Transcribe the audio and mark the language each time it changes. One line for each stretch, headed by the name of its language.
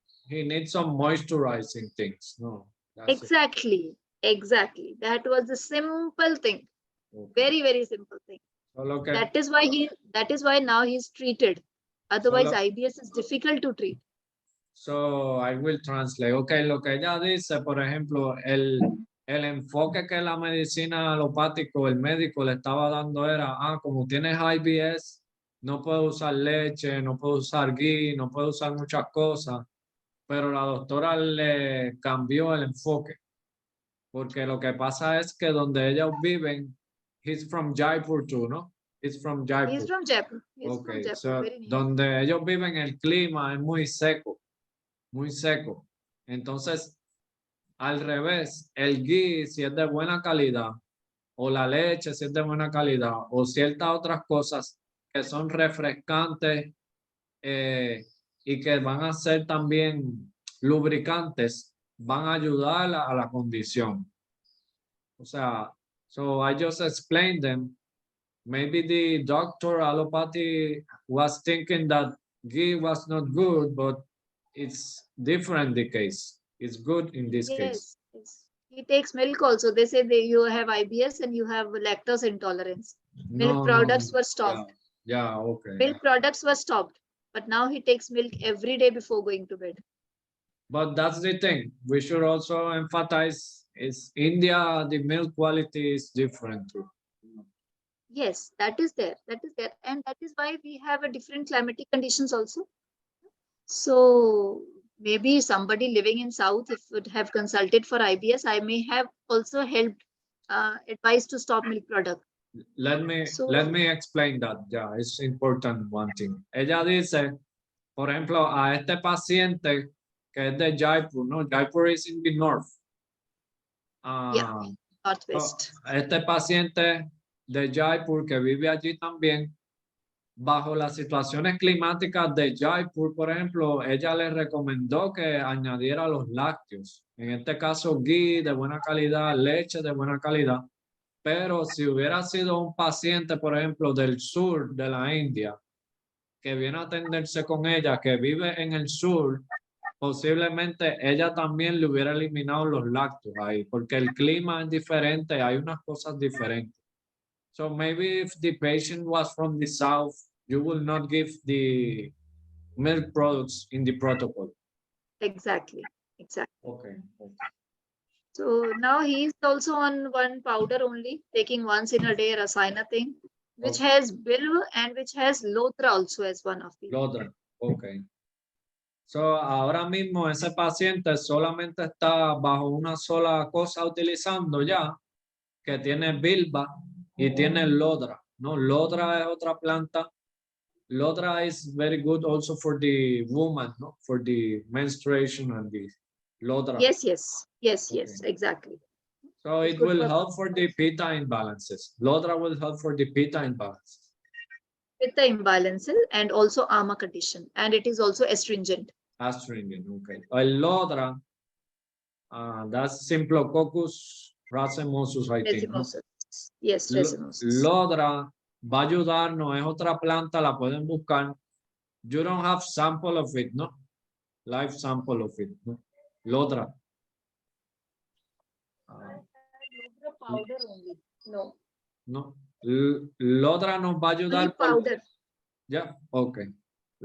English: needs some moisturizing things. No. Exactly. That was the simple thing. Okay. Very, very simple thing. Okay. That is why now he's treated. Otherwise, IBS is difficult to treat. So I will translate.
Spanish: Okay, lo que ella dice, por ejemplo, el enfoque que la medicina alopático, el médico le estaba dando era, como tienes IBS, no puedes usar leche, no puedes usar ghee, no puedes usar muchas cosas, pero la doctora le cambió el enfoque, porque lo que pasa es que donde ellos viven,
English: he's from Jaipur too,
Spanish: ¿no?
English: He's from Jaipur. He's from Jaipur.
Spanish: Okay, so donde ellos viven el clima es muy seco. Muy seco. Entonces, al revés, el ghee, si es de buena calidad, o la leche, si es de buena calidad, o ciertas otras cosas que son refrescantes y que van a ser también lubricantes, van a ayudar a la condición. O sea,
English: so I just explained them. Maybe the doctor allopathy was thinking that ghee was not good, but it's different the case. It's good in this case. Yes. He takes milk also. They say you have IBS and you have lactose intolerance. Milk products were stopped. Yeah, okay. Milk products were stopped. But now he takes milk every day before going to bed. But that's the thing. We should also emphasize is India, the milk quality is different too. Yes, that is there. And that is why we have a different climatic conditions also. So maybe somebody living in South, if would have consulted for IBS, I may have also helped advice to stop milk product. Let me explain that. Yeah, it's important one thing.
Spanish: Ella dice por ejemplo, a este paciente que es de Jaipur, ¿no?
English: Jaipur is in the north. Yeah. Northwest.
Spanish: Este paciente de Jaipur que vive allí también, bajo las situaciones climáticas de Jaipur, por ejemplo, ella le recomendó que añadiera los lácteos. En este caso, ghee de buena calidad, leche de buena calidad. Pero si hubiera sido un paciente, por ejemplo, del sur de la India, que viene a atenderse con ella, que vive en el sur, posiblemente ella también le hubiera eliminado los lácteos ahí, porque el clima es diferente, hay unas cosas diferentes.
English: So maybe if the patient was from the south, you will not give the milk products in the protocol. Exactly. Okay. So now he is also on one powder only, taking once in a day Rasayana thing, which Okay. has Bilv and which has Lotra also as one of the. Lotra. Okay.
Spanish: So ahora mismo ese paciente solamente está bajo una sola cosa utilizando ya, que tiene bilba y tiene lodra. No, lodra es otra planta.
English: Lodra is very good also for the woman, no? For the menstruation and the lodra. Yes, Okay. exactly. So It's it good will for help for the pitta imbalances. Lodra will help for the pitta imbalances. Pitta imbalances and also ama condition, and it is also astringent. Astringent, okay. El lodra, that's Symplococcus racemosus, I think.
Spanish: ¿no?
English: Racemosus. Yes, racemosus.
Spanish: Lodra va a ayudarnos, es otra planta, la pueden buscar.
English: You don't have sample of it, ¿no? Live sample of it, ¿no? Lodra. Powder only. No.
Spanish: No. Lodra nos va a ayudar.
English: Only powder. Ya, okay. I